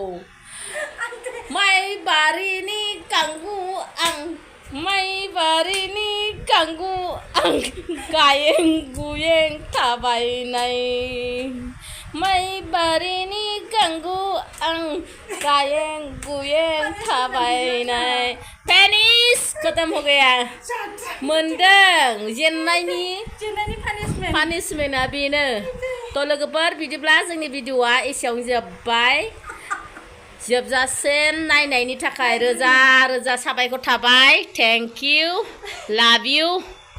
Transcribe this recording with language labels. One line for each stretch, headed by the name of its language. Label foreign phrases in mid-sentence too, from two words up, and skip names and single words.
Bodo: माइ बारिनि गांगु आं माइ बारिनि गांगु आं गायें गुयें थाबायनाय माइ बारिनि गांगु आं गायें गुयें थाबायनाय पेनिस
Hindi: खत्म हो गया
Bodo: मोनदों जेननायनि पानिशमेन्टआ बेनो थ' लोगोफोर बिदिब्ला जोंनि भिडिअआ एसेयावनो जोब्बाय जोबजासिम नायनायनि थाखाय रोजा रोजा साबायखर थाबाय
English: thank you love you